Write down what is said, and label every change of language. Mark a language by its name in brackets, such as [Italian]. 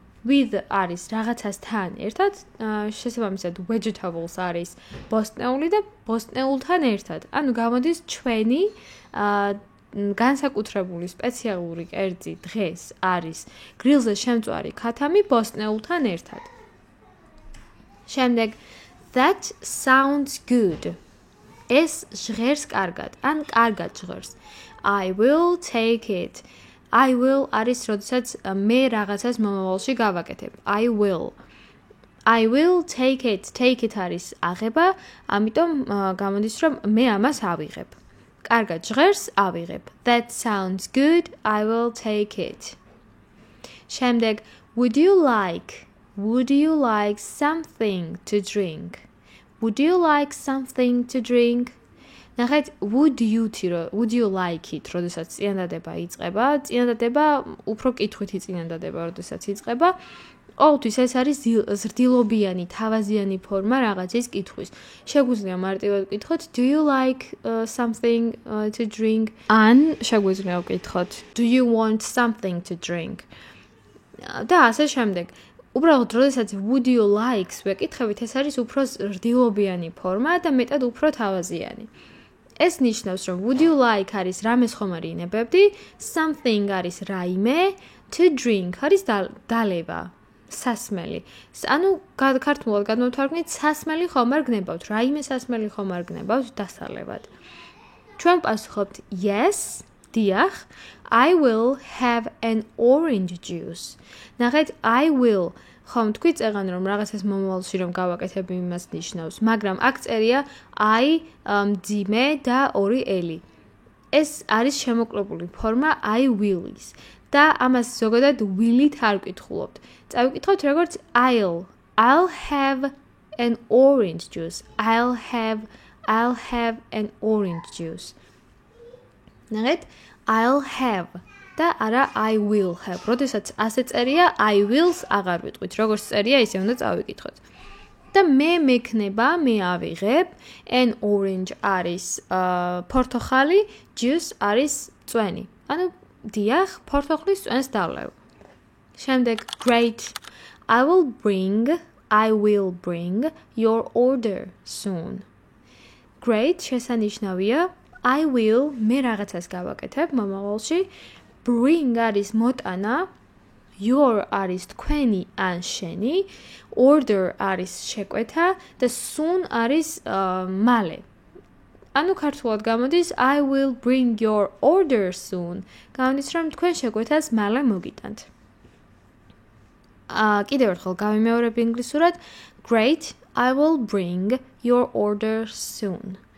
[Georgian] With არის რაღაცასთან ერთად, შესაბამისად vegetables არის ბოსტნეული და ბოსტნეულთან ერთად. ანუ გამოდის ჩვენი განსაკუთრებული სპეციალური კერძი დღეს არის grillზე შემწვარი ქათამი ბოსტნეულთან ერთად. შემდეგ [English] that sounds good. [Georgian] ეს ჟღერს კარგად, ან კარგად ჟღერს. [English] I will take it. I will [Georgian] არის როდესაც მე რაღაცას მომავალში გავაკეთებ. [English] I will take it. Take it [Georgian] არის აღება, ამიტომ გამოდის რომ მე ამას ავიღებ. კარგად ჟღერს, ავიღებ. [English] That sounds good. I will take it. შემდეგ would you like something to drink? Would you like something to drink? [Georgian] ნახეთ, [English] would you like it, [Georgian] როდესაც წინადადება იწყება, წინადადება უფრო კითხვითი წინადადება, როდესაც იწყება, ყოველთვის ეს არის ზრდილობიანი, თავაზიანი ფორმა რაღაცის კითხვის. შეგვიძლია მარტივად ვკითხოთ, [English] do you like something to drink? [Georgian] ან შეგვიძლია ვკითხოთ, [English] do you want something to drink? [Georgian] და ასე შემდეგ. უბრალოდ, როდესაც [English] would you likes [Georgian] ვეკითხებით, ეს არის უფრო ზრდილობიანი ფორმა და მეტად უფრო თავაზიანი. ეს ნიშნავს, რომ [English] would you like [Georgian] არის რამეს ხომ არ ინებებდი, [English] something [Georgian] არის რაიმე, [English] to drink [Georgian] არის დალევა, სასმელი. ანუ ქართულად გადმოვთარგმნით, სასმელი ხომ არ გნებავთ, რაიმე სასმელი ხომ არ გნებავთ დასალევად. ჩვენ პასუხობთ [English] yes, [Georgian] დიახ, [English] I will have an orange juice. [Georgian] ნახეთ, [English] I will [Georgian] ხომ თქვი წეგან რომ რაღაცას მომავალში რომ გავაკეთებ იმას ნიშნავს, მაგრამ აქ წერია I მძიმე და ორი ელი. ეს არის შემოკლებული ფორმა I will-ის და ამას ზოგადად will-ით არ ვკითხულობთ. წავიკითხოთ როგორც [English] I'll have an orange juice. I'll have an orange juice. [Georgian] ნახეთ, [English] I'll have [Georgian] და არა [English] I will have. [Georgian] როდესაც ასე წერია, I will-ს აღარ ვიტყვით. როგორც წერია, ისე უნდა წავიკითხოთ. და მე მექნება, მე ავიღებ, [English] an orange [Georgian] არის ფორთოხალი, [English] juice [Georgian] არის წვენი. ანუ დიახ, ფორთოხლის წვენს დავლევ. შემდეგ [English] great. I will bring your order soon. Great [Georgian] შესანიშნავია. [English] I will [Georgian] მე რაღაცას გავაკეთებ მომავალში. [English] Bring [Georgian] არის მოტანა, [English] your [Georgian] არის თქვენი ან შენი, [English] order [Georgian] არის შეკვეთა და [English] soon [Georgian] არის მალე. ანუ ქართულად გამოდის [English] I will bring your order soon. [Georgian] გამოდის რომ თქვენ შეკვეთას მალე მოგიტანთ. კიდევ ერთხელ გავიმეორებ ინგლისურად. [English] Great, I will bring your order soon.